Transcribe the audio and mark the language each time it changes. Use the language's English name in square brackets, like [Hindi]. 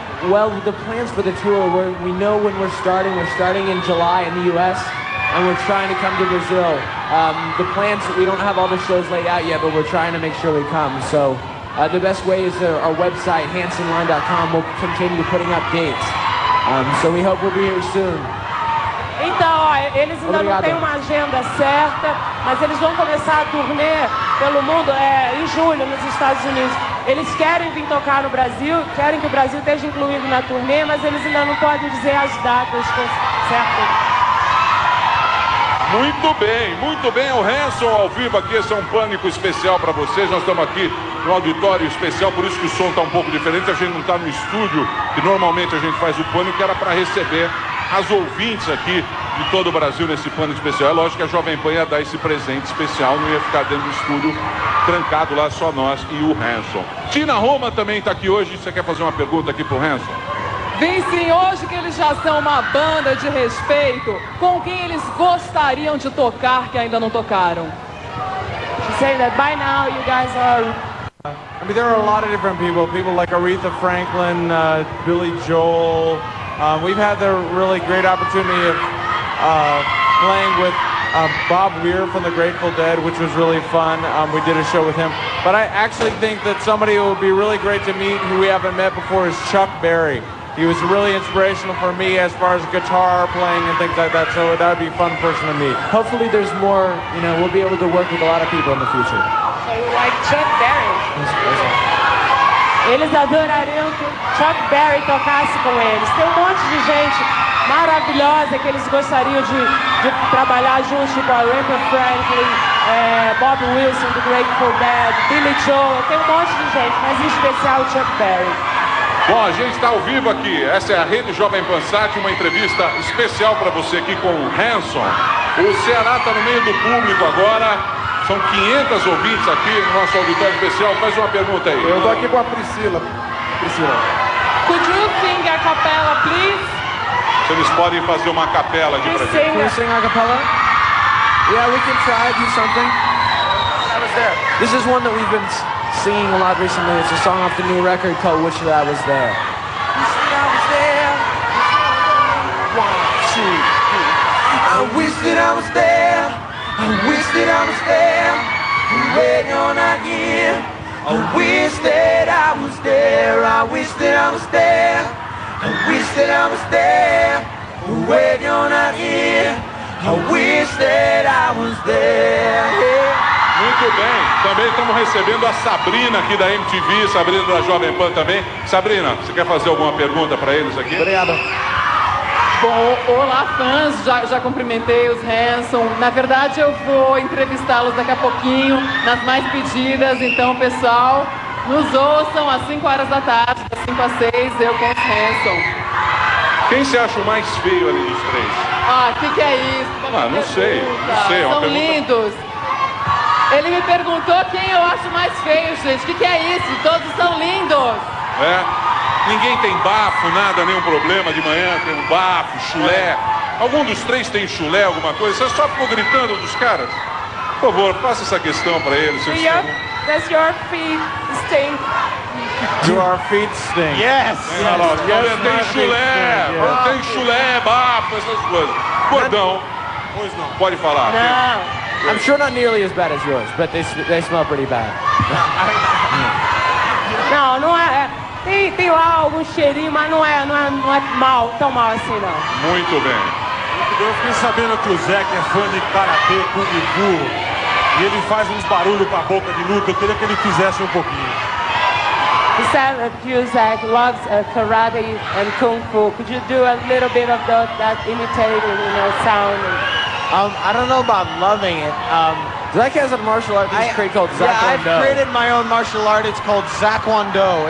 [English] Well, the plans for the tour, we know when we're starting. We're starting in July in the U.S., and we're trying to come to Brazil. The plans, we don't have all the shows laid out yet, but we're trying to make sure we come. So the best way is our website, hansonline.com. We'll continue putting up dates. So we hope we'll be here soon. [Portuguese] Então, ó, eles ainda não têm uma agenda certa, mas eles vão começar a turnê pelo mundo em julho nos Estados Unidos. Eles querem vir tocar no Brasil, querem que o Brasil esteja incluído na turnê, mas eles ainda não podem dizer as datas certas. Muito bem, o Hanson ao vivo aqui, esse é um Pânico especial para vocês, nós estamos aqui no auditório especial, por isso que o som está um pouco diferente, a gente não está no estúdio, que normalmente a gente faz o Pânico, que era para receber as ouvintes aqui de todo o Brasil nesse Pânico especial. É lógico que a Jovem Pan ia dar esse presente especial, não ia ficar dentro do estúdio trancado lá, só nós e o Hanson. Tina Roma também está aqui hoje, você quer fazer uma pergunta aqui pro Hanson? Vem sim, hoje que eles já são uma banda de respeito, com quem eles gostariam de tocar que ainda não tocaram? [English] She's saying that by now you guys are... I mean, there are a lot of different people like Aretha Franklin, Billy Joel. We've had the really great opportunity of playing with Bob Weir from the Grateful Dead, which was really fun. We did a show with him. But I actually think that somebody who would be really great to meet who we haven't met before is Chuck Berry. He was really inspirational for me as far as guitar playing and things like that, so that would be a fun person to meet. Hopefully there's more, we'll be able to work with a lot of people in the future. So you like Chuck Berry? [Portuguese] Eles adorariam que o Chuck Berry tocasse com eles. Tem um monte de gente maravilhosa que eles gostariam de trabalhar juntos, tipo a Aretha Franklin, Bob Wilson do Grateful Dead, Billy Joel, tem um monte de gente, mas em especial o Chuck Berry. Bom, a gente está ao vivo aqui, essa é a Rede Jovem Pan Sat, uma entrevista especial para você aqui com o Hanson. O Ceará está no meio do público agora, são 500 ouvintes aqui no nosso auditório especial. Faz uma pergunta aí. Eu estou aqui com a Priscila. [English] Could you sing a cappella, please? [Portuguese] Se eles podem fazer uma capela aqui pra gente. [English] Can we sing a cappella? Yeah, we can try, do something. I was there. This is one that we've been singing a lot recently. It's a song off the new record called Wish That I Was There. Wish that I was there. 1, 2, 3. I wish that I was there. I wish that I was there. Wait, you're not here. I wish that I was there. I wish that I was there. I wish that I was there. Wait, you're not here. I wish that I was there. [Portuguese] Muito bem. Também estamos recebendo a Sabrina aqui da MTV, Sabrina da Jovem Pan também. Sabrina, você quer fazer alguma pergunta para eles aqui? Obrigado. Bom, olá fãs, já cumprimentei os Hanson. Na verdade eu vou entrevistá-los daqui a pouquinho, nas mais pedidas. Então, pessoal, nos ouçam às 5 horas da tarde, das 5 às 6, eu com os Hanson. Quem você acha o mais feio ali dos três? Ah, o que é isso? Não sei. É uma São pergunta... lindos. Ele me perguntou quem eu acho mais feio, gente. O que é isso? Todos são lindos. É? Ninguém tem bafo, nada, nenhum problema de manhã, tem um bafo, chulé. Algum dos três tem chulé, alguma coisa? Você só ficou gritando dos caras? Por favor, faça essa questão para eles. [English] Does your feet stink? Do our feet stink? Yes! [Portuguese] Tem chulé, tem chulé, bafo, essas coisas. Gordão, pois não, pode falar. Não. [English] I'm sure not nearly as bad as yours, but they smell pretty bad. [Portuguese] Não é. Tem lá algum cheirinho, mas não é tão mal assim, não. Muito bem. Eu fiquei sabendo que o Zac é fã de karatê, kung fu, e ele faz uns barulhos com a boca de luta. Eu queria que ele fizesse um pouquinho. [English] He said that Zach loves karate and kung fu. Could you do a little bit of that imitating, sound? I don't know about loving it. Zach has a martial art created called Zakwon Do. Yeah, I've created my own martial art. It's called Zakwon Do.